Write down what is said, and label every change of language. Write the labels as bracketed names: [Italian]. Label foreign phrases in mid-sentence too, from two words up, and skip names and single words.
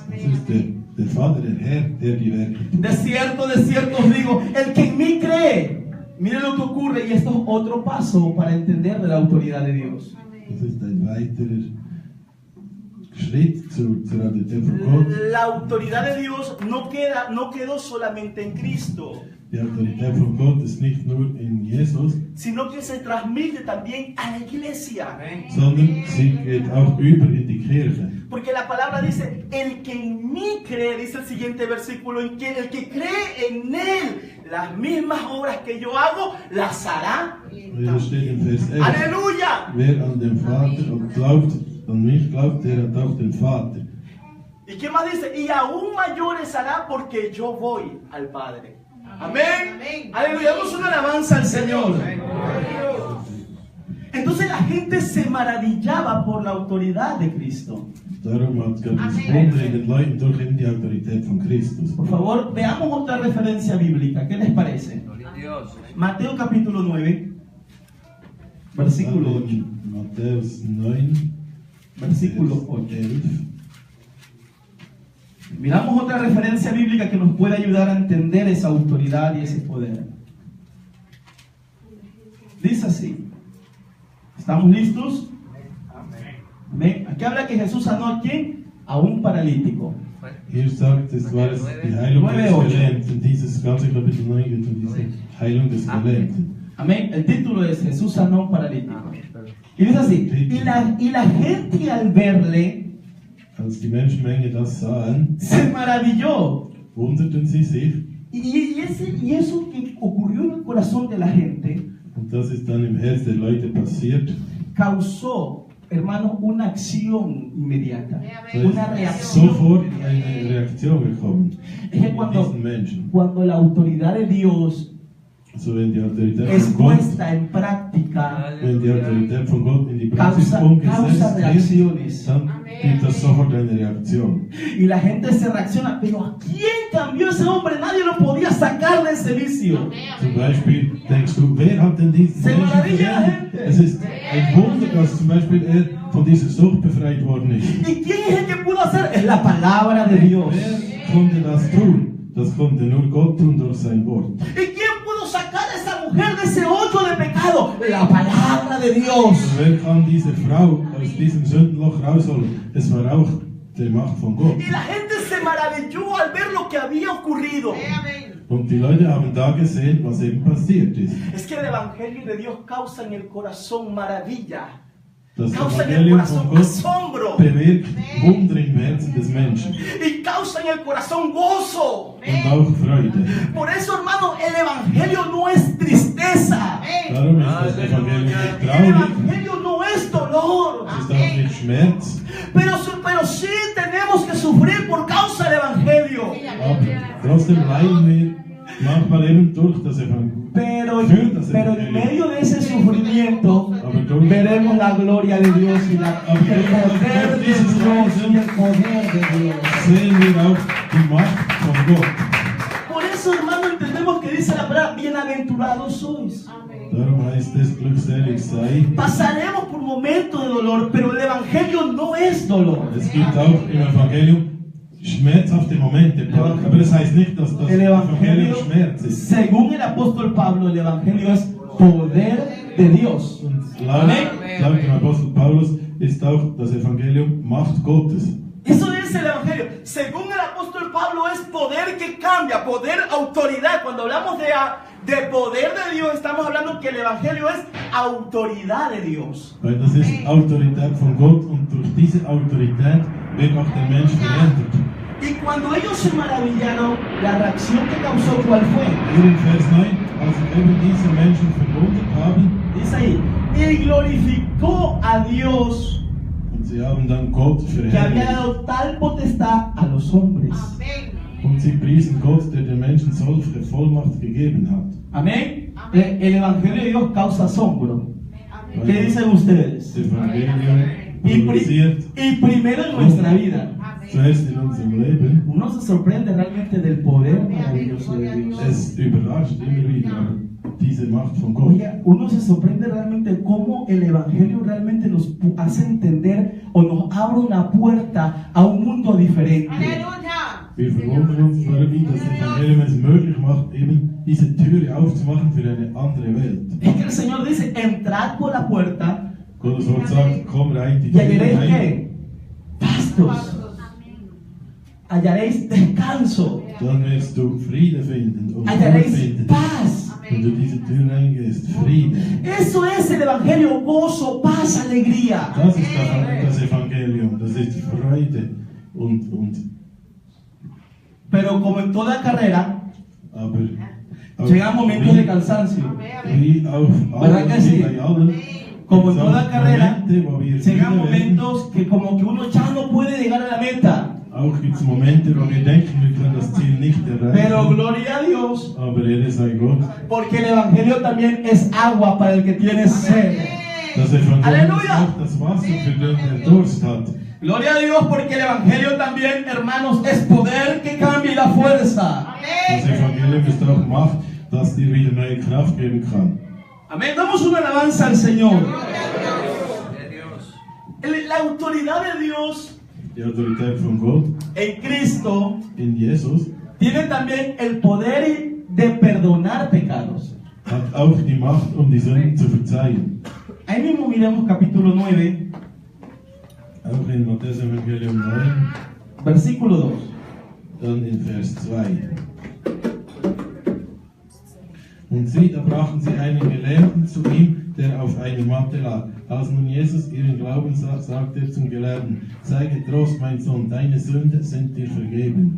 [German] Das ist der Vater, der Herr, der die Werke tut. [Spanish] De cierto os digo, el que en mí cree, mire lo que ocurre, y esto es otro paso para entender de la autoridad de Dios. [German] Das ist ein weiterer Schritt zur Autorität von Gott. [Spanish] La autoridad de Dios no quedó solamente en Cristo, [German] Die Autorität von Gott ist nicht nur in Jesus, [Spanish] sino que se transmite también a la iglesia. [German] sondern sie geht auch über in die Kirche. [Spanish] Porque la palabra dice, el que en mí cree, dice el siguiente versículo, el que cree en Él, las mismas obras que yo hago, las hará. [German] Hier steht in Vers 11, [Spanish] ¡Aleluya! [German] wer an den Vater und glaubt, an mich glaubt, der hat auch den Vater. [Spanish] ¿Y qué más dice? Y aún mayores hará porque yo voy al Padre. Amén. Aleluya. Damos una alabanza al Señor. Entonces la gente se maravillaba por la autoridad de Cristo. [German] Darum hat Gott das Wunder in den Leuten durch eben die Autorität von Christus. [Spanish] Por favor, veamos otra referencia bíblica. ¿Qué les parece? Mateo capítulo 9, versículo 8. [German] Matthäus 9, [Spanish] Versículo 8. 11. Miramos otra referencia bíblica que nos puede ayudar a entender esa autoridad y ese poder. Dice así. ¿Estamos listos? Amén. Aquí habla que Jesús sanó a quién? A un paralítico. [German] Hier sagt es, war es die Heilung des 9:8. Gelähmten. Dieses ganze Kapitel 9 geht um diese Heilung des Gelähmten. [Spanish] Amén. El título es Jesús sanó a un paralítico. Y dice así. Y la gente al verle [German] Als die Menschenmenge das sahen, [Spanish] se maravilló. [German] wunderten sie sich. [Spanish] Y eso que ocurrió en el corazón de la gente [German] Und das ist dann im Herz der Leute passiert. [Spanish] causó hermano, una acción inmediata, [German] Da [Spanish] una [German] ist [Spanish] reacción. [German] sofort eine Reaktion gekommen [Spanish] Es que [German] von diesen Menschen. [Spanish] cuando la autoridad de Dios [German] Also wenn die Autorität [Spanish] es [German] von Gott, [Spanish] puesta en práctica, [German] wenn die Autorität von Gott in die Praxis [Spanish] causa [German] umgesetzt wird, [Spanish] reacciones. [German] dann gibt es sofort eine Reaktion. [Spanish] Y la gente se reacciona, pero ¿a quién cambió ese hombre? Nadie lo podía sacar de ese vicio. [German] Zum Beispiel denkst du, wer hat denn diesen [Spanish] Se [German] Menschen [Spanish] maravilla la [German] verändert? [Spanish] gente. [German] Es ist ein Wunder, dass zum Beispiel er von dieser Sucht befreit worden ist. [Spanish] ¿Y quién es el que pudo hacer? Es la palabra de Dios. [German] Wer konnte das tun? Das konnte nur Gott tun durch sein Wort. [Spanish] ¿Y quién pudo sacar a esa mujer de ese hoyo de pecado? La palabra de Dios. [German] Wer kann diese Frau aus diesem Sündenloch rausholen? Es war auch die Macht von Gott. [Spanish] Y la gente se maravilló al ver lo que había ocurrido. [German] Und die Leute haben da gesehen, was eben passiert ist. [Spanish] Es que el Evangelio de Dios causa en el corazón maravilla. [German] Das [Spanish] Causa en el [German] Evangelium von [Spanish] corazón [German] Gott [Spanish] asombro. [German] bewirkt Wunder im Herzen des Menschen [Spanish] Y causa en el corazón gozo. [German] und auch Freude. [Spanish] Por eso, hermano, el Evangelio no es tristeza. [German] Darum ist das Evangelium nicht [Spanish] El [German] traurig, [Spanish] Evangelio no es dolor. [German] es ist auch nicht Schmerz, [Spanish] Pero sí tenemos que sufrir por causa del Evangelio. [German] aber trotzdem leiden wir manchmal eben durch das Evangelium. [Spanish] Pero en medio de ese sufrimiento veremos la gloria de Dios y el poder de Dios y el poder de Dios. [German] Sehen wir auch die Macht von Gott. [Spanish] Por eso, hermano, entendemos que dice la palabra, bienaventurados sois. [German] Darum heißt es, glückselig sei. [Spanish] Pasaremos por momentos de dolor, pero el Evangelio no es dolor. [German] Es gibt auch im Evangelium schmerzhafte Momente, aber das heißt nicht, dass das [Spanish] El [German] Evangelium [Spanish] Evangelio, [German] Schmerz ist. [Spanish] según el apóstol Pablo, el Evangelio es poder de Dios. [German] Und laut dem Apostel Paulus ist auch das Evangelium Macht Gottes. [Spanish] Eso dice el Evangelio. Según el apóstol Pablo, es poder que cambia, poder, autoridad. Cuando hablamos de poder de Dios, estamos hablando que el Evangelio es autoridad de Dios. [German] Weil das ist Autorität von Gott und durch diese Autorität wird auch der Mensch verändert. [Spanish] Y cuando ellos se maravillaron, la reacción que causó, ¿cuál fue? [German] Hier in Vers 9, als eben diese Menschen verwundert haben, [Spanish] Dice ahí, y glorificó a Dios [German] und sie haben dann Gott [Spanish] que había [German] verherrlicht. [Spanish] dado tal potestad a los hombres. [German] Und sie priesen Gott, der den Menschen solche Vollmacht gegeben hat. [Spanish] Amén. El Evangelio de Dios causa asombro. ¿Qué [German] Weil [Spanish] dicen ustedes? [German] das Evangelium [Spanish] Y, [German] produziert [Spanish] primero en nuestra vida. [German] zuerst in unserem Leben. [Spanish] Uno se sorprende realmente del poder maravilloso de Dios. [German] Es überrascht immer wieder diese Macht von Gott. [Spanish] Oye, uno se sorprende realmente cómo el Evangelio realmente nos hace entender o nos abre una puerta a un mundo diferente. [German] Wir verwundern uns, wie das Evangelium es möglich macht, eben diese Türe aufzumachen für eine andere Welt. [Spanish] Es que el Señor dice, entrad por la puerta [German] Gottes Wort sagt, komm rein, die [Spanish] y [German] Tür [Spanish] hallaréis [German] rein, [Spanish] ¿qué? Pastos. Hallaréis descanso. [German] dann wirst du Friede finden und Ruhe [Spanish] Hallaréis [German] finden. [Spanish] paz. [German] Wenn du diese Tür reingehst, Friede. [Spanish] Eso es el Evangelio, gozo, paz, alegría. [German] Das ist das Evangelium, das ist Freude und [Spanish] Pero como en toda carrera, [German] aber [Spanish] llegan momentos de cansancio. [German] wie auf [Spanish] ¿Verdad que [German] allen, [Spanish] sí? [German] wie bei allen, [Spanish] Como en [German] gibt's [Spanish] toda [German] auch [Spanish] carrera, [German] Momente, wo wir [Spanish] llegan [German] müde werden. [Spanish] momentos que como que uno ya no puede llegar a la meta. [German] Auch gibt es Momente, wo wir denken, wir können das Ziel nicht [Spanish] Pero [German] erreichen. [Spanish] gloria a Dios, [German] Aber Ehre sei Gott. [Spanish] porque el Evangelio también es agua para el que tiene sed. [German] Das Evangelium ist Halleluja. auch das Wasser für den, der Durst hat. [Spanish] Gloria a Dios, porque el Evangelio también, hermanos, es poder que cambie la fuerza. [German] Das Evangelium ist auch Macht, das dir wieder neue Kraft geben kann. [Spanish] Amén. Damos una alabanza al Señor. La autoridad de Dios [German] Die Autorität von Gott [Spanish] en Cristo [German] in Jesus [Spanish] tiene también el poder de perdonar pecados. [German] hat auch die Macht, um die Sünden zu verzeihen. [Spanish] Ahí mismo miremos capítulo 9, [German] Auch in Matthäus Evangelium 9, [Spanish] versículo 2. [German] dann in Vers 2. Und sie, da brachten sie einen Gelähmten zu ihm, der auf einer Matte lag. Als nun Jesus ihren Glauben sah, sagte er zum Gelehrten, sei getrost, mein Sohn, deine Sünden sind dir vergeben.